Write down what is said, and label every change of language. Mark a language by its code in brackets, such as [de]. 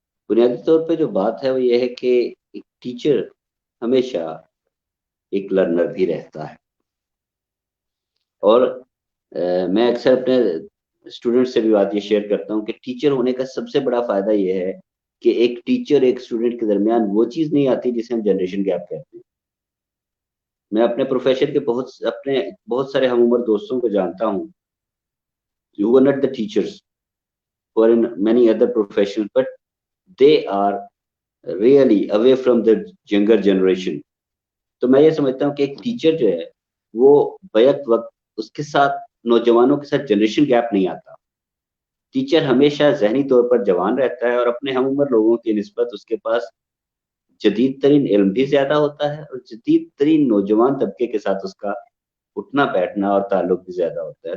[ur] بنیادی طور پہ جو بات ہے وہ یہ ہے کہ ایک ٹیچر ہمیشہ ایک لرنر بھی رہتا ہے. اور میں اکثر اپنے اسٹوڈنٹ سے بھی بات یہ شیئر کرتا ہوں کہ ٹیچر ہونے کا سب سے بڑا فائدہ یہ ہے کہ ایک ٹیچر ایک اسٹوڈنٹ کے درمیان وہ چیز نہیں آتی جسے ہم جنریشن گیپ کہتے ہیں. میں اپنے پروفیشن کے بہت سارے ہم عمر دوستوں کو جانتا ہوں [en] who are not the teachers, who are in many other professions, but they are really away from the younger generation. [ur] تو میں یہ سمجھتا ہوں کہ ایک ٹیچر جو ہے وہ بیک وقت اس کے ساتھ نوجوانوں کے ساتھ جنریشن گیپ نہیں آتا. ٹیچر ہمیشہ ذہنی طور پر جوان رہتا ہے اور اپنے ہم عمر لوگوں کی نسبت اس کے پاس جدید ترین علم بھی زیادہ ہوتا ہے اور جدید ترین نوجوان طبقے کے ساتھ اس کا اٹھنا بیٹھنا اور تعلق بھی زیادہ ہوتا ہے.